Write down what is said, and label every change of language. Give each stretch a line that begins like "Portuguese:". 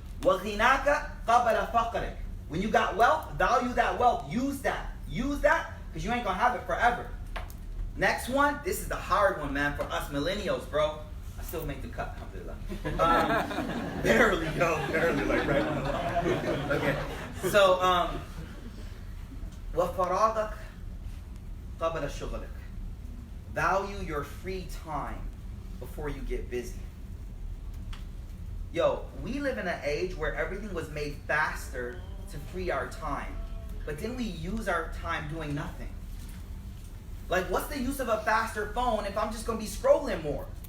Arabic: وَغِنَاكَ قَبَلَ فَقْرِكْ.
English: When you got wealth, value that wealth. Use that. Use that because you ain't going to have it forever. Next one, this is the hard one, man, for us millennials, bro. I still make the cut, alhamdulillah. Barely, yo, barely, like right on the line. Okay, so,
Arabic: وَفَرَاغَكْ قَبَلَ شُغَلِكْ.
English: Value your free time before you get busy. Yo, we live in an age where everything was made faster to free our time. But then we use our time doing nothing. Like, what's the use of a faster phone if I'm just going to be scrolling more?